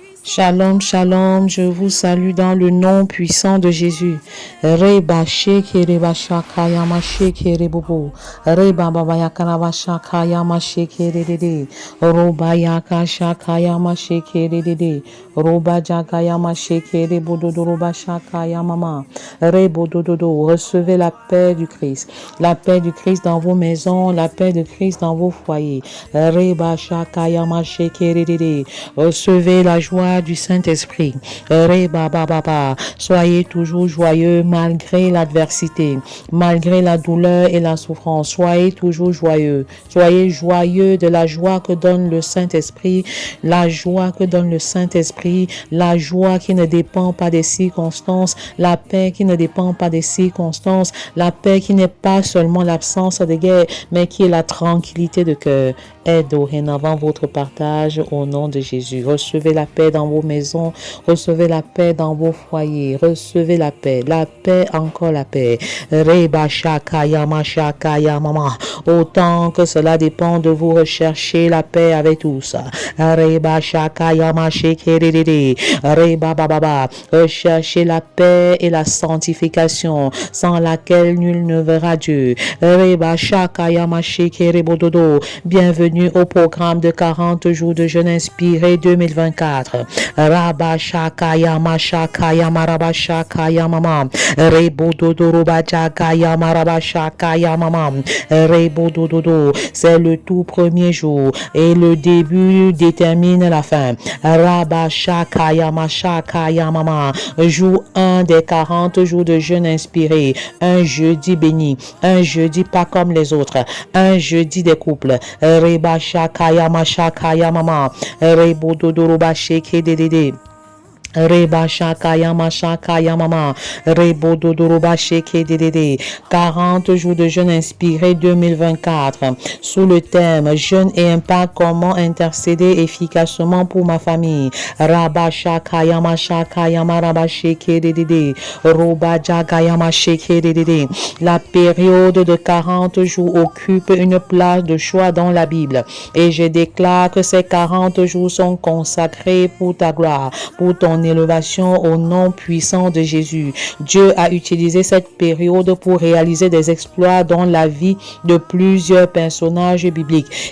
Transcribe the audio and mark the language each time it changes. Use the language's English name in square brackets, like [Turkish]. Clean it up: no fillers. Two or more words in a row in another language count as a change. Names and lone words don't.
[French] Shalom, shalom, je vous salue dans le nom puissant de Jésus. Reba shekere bashaka yama shekere bobo. Reba baba yakana bashaka yama shekere dede. Roba yaka shaka yama shekere dede. Roba jaga yama shekere bododo roba shaka yama. Rebo dododo. Recevez la paix du Christ. La paix du Christ dans vos maisons, la paix de Christ dans vos foyers. Reba shaka yama shekere dede. Recevez la joie du Saint-Esprit. Soyez toujours joyeux malgré l'adversité, malgré la douleur et la souffrance. Soyez toujours joyeux. Soyez joyeux de la joie que donne le Saint-Esprit, la joie que donne le Saint-Esprit, la joie qui ne dépend pas des circonstances, la paix qui ne dépend pas des circonstances, la paix qui n'est pas seulement l'absence de guerre, mais qui est la tranquillité de cœur. Est dorénavant votre partage au nom de Jésus. Recevez la paix dans vos maisons, recevez la paix dans vos foyers, recevez la paix, encore la paix. Reba shaka yama shaka yama. Autant que cela dépend de vous, rechercher la paix avec tous. Reba shaka yama shekerede. Reba baba. Recherchez la paix et la sanctification, sans laquelle nul ne verra Dieu. Reba shaka yama shekerebododo. Bienvenue au programme de 40 jours de jeûne inspiré 2024. Rabba shaka yama shaka yama rabba shaka yama rebo dodo roba shaka yama rabba shaka yama rebo dodo. C'est le tout premier jour et le début détermine la fin. Rabba shaka yama jour 1 des 40 jours de jeûne inspiré. Un jeudi béni, un jeudi pas comme les autres, un jeudi des couples. Reba shaka yama rebo dodo roba sheke dedede. Reba shaka yama rebo dodoroba sheke dedede. 40 jours de jeûne inspiré 2024 sous le thème jeûne et impact, comment intercéder efficacement pour ma famille. Raba shaka yama raba sheke dedede. Roba jaga yama sheke dedede. La période de 40 jours occupe une place de choix dans la Bible et je déclare que ces 40 jours sont consacrés pour ta gloire, pour ton élévation au nom puissant de Jésus. Dieu a utilisé cette période pour réaliser des exploits dans la vie de plusieurs personnages bibliques.